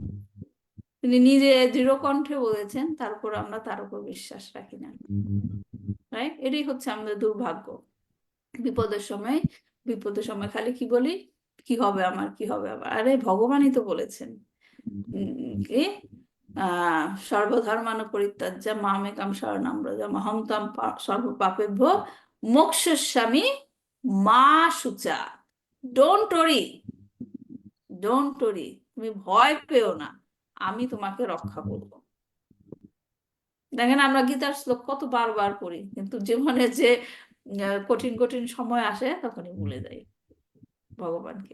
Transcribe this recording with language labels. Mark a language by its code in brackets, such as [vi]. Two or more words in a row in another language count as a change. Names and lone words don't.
[bn] তিনি নিজে দৃঢ় কণ্ঠে বলেছেন, তারপর আমরা তার উপর বিশ্বাস রাখি না, রাইট? এটাই হচ্ছে আমাদের দুর্ভাগ্য। বিপদের সময় খালি কি বলি, কি হবে আমার, কি হবে আমার? আরে ভগবানই তো বলেছেন কি [sa] সর্বধর্মান পরিত্যাজ্য মামেকং শরণং ব্রজ অহং ত্বং সর্বপাপেভ্য মোক্ষয়িষ্যামি মা শুচা। [en] Don't worry, [bn] তুমি ভয় পেও না, আমি তোমাকে রক্ষা করব। দেখেন, আমরা গীতার শ্লোক কত বারবার পড়ি, কিন্তু জীবনে যে কঠিন কঠিন সময় আসে তখনই ভুলে যাই ভগবানকে।